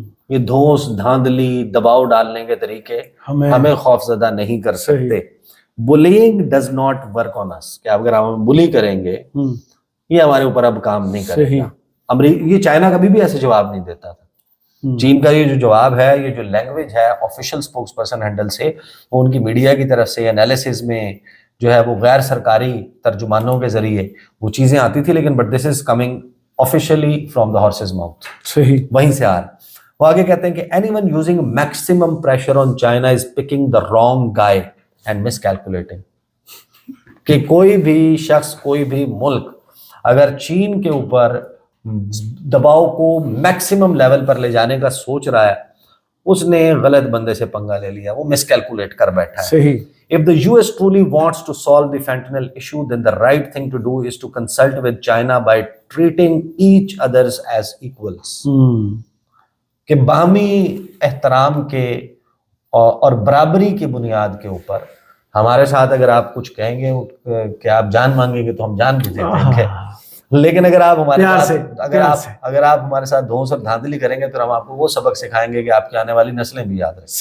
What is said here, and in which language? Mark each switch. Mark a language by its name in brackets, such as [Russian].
[Urdu] یہ دھوس دھاندلی دباؤ ڈالنے کے طریقے ہمیں خوف زدہ نہیں کر سکتے. [English] bullying does not work on us. [Urdu] کہ اگر ہم بلی کریں گے یہ ہمارے اوپر اب کام نہیں کرے گا. یہ چائنا کبھی بھی ایسے جواب نہیں دیتا تھا. چین کا یہ جو جواب ہے، یہ جو لینگویج ہے آفیشیل اسپوکس پرسن ہینڈل سے، وہ ان کی میڈیا کی طرف سے انالیسز میں جو ہے وہ غیر سرکاری ترجمانوں کے ذریعے وہ چیزیں آتی تھی، لیکن [English] But this is coming officially from the horse's mouth. [Urdu] صحیح، وہیں سے آ رہا. وہ آگے کہتے ہیں کہ [English] Any one using maximum pressure on China is picking the wrong guy and miscalculating. [Urdu] کہ کوئی بھی شخص، کوئی بھی ملک اگر چین کے اوپر دباؤ کو میکسیمم لیول پر لے جانے کا سوچ رہا ہے، اس نے غلط بندے سے پنگا لے لیا، وہ مس کیلکولیٹ کر بیٹھا ہے. صحیح. [English] If the US truly wants to solve the fentanyl issue, then the right thing to do is to consult with China by treating each others as equals. [Urdu] کہ باہمی احترام کے اور برابری کی بنیاد کے اوپر ہمارے ساتھ اگر آپ کچھ کہیں گے کہ آپ جان مانگیں گے تو ہم جان بھی دے دیں گے، لیکن اگر آپ ہمارے ساتھ اگر آپ ہمارے ساتھ دھوس اور دھاندلی کریں گے تو ہم آپ کو وہ سبق سکھائیں گے کہ آپ کی آنے والی نسلیں بھی یاد رکھیں.